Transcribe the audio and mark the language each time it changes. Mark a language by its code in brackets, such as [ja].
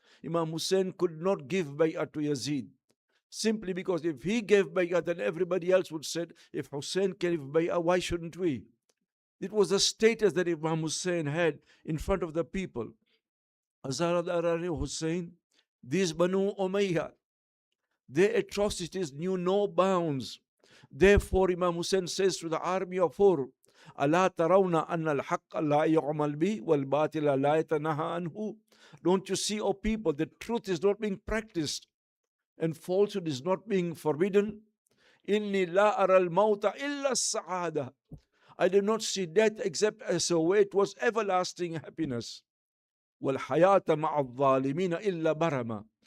[en] Imam Hussein could not give bay'ah to Yazid. Simply because if he gave bay'ah, then everybody else would say, if Hussein gave bay'ah, why shouldn't we? It was the status that Imam Hussein had in front of the people. Azad Arani Hussein, these Banu Umayyah, their atrocities knew no bounds. Therefore, Imam Hussein says to the army of Hur, [ar] أَلَا تَرَوْنَ أَنَّ الْحَقَّ لَا يُعْمَلْ بِهِ وَالْبَاطِلَ لَا يَتَنَهَى عَنْهُ. [en] Don't you see, O people, the truth is not being practiced and falsehood is not being forbidden? [ar] إِنِّي لَا أَرَى الْمَوْتَ إِلَّا السَّعَادَةِ. [en] I do not see death except as a way towards everlasting happiness. [ar] وَالْحَيَاةَ مَعَ الظَّالِمِينَ إِلَّا بَرَمًا.